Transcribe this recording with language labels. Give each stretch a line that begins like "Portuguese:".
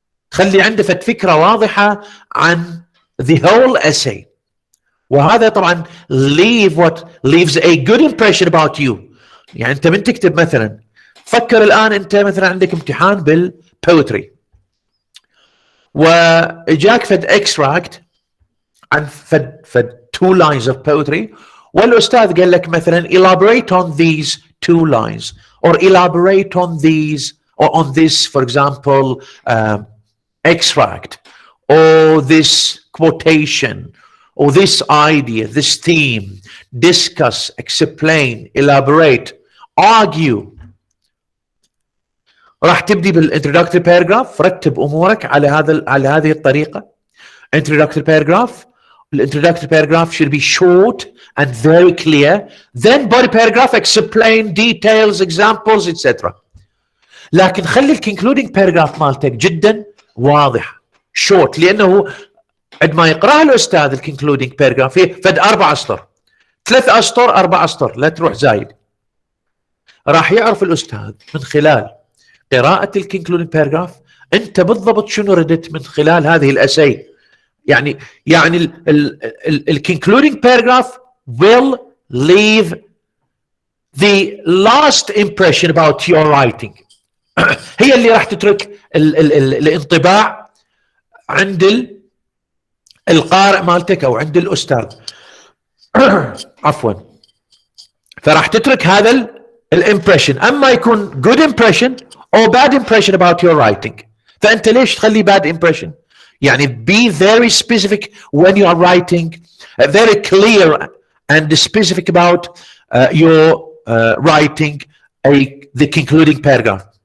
Arabic: خلي عنده فد فكرة واضحة عن
English: the whole essay.
Arabic: وهذا طبعا
English: leaves a good impression about you.
Arabic: يعني انت من تكتب مثلا، فكر الان انت مثلا عندك امتحان بالبوتري، واجاك فد extract
English: عن فد two lines of poetry،
Arabic: والاستاذ قال لك مثلا
English: elaborate on these two lines or elaborate on these or on this, for example, extract or this quotation or this idea, this theme, discuss, explain, elaborate, argue.
Arabic: راح تبدي بالintroductory paragraph، رتب امورك على هذه الطريقه.
English: Introductory paragraph. The introductory paragraph should be short and very clear. Then body paragraph, explain details, examples, etc.
Arabic: لكن خلي الكونكلودينج باراجراف مالتك جدا واضح، short، لانه عندما يقراها الاستاذ الكونكلودينج باراجراف فيه فد 4 اسطر، 3 اسطر، 4 اسطر، لا تروح زايد. راح يعرف الاستاذ من خلال قراءة الكونكلودينج باراجراف انت بالضبط شنو ردت من خلال هذه الاسي. يعني الكونكلودينج باراجراف
English: will leave the last impression about your writing.
Arabic: هي اللي راح تترك الانطباع عند القارئ مالتك او عند الاستاذ. عفوا. فراح تترك هذا الامبريشن، اما يكون
English: good impression or bad impression about your writing.
Arabic: فانت ليش تخلي
English: bad impression؟ يعني be very specific when you are writing, very clear and specific about your writing the concluding paragraph.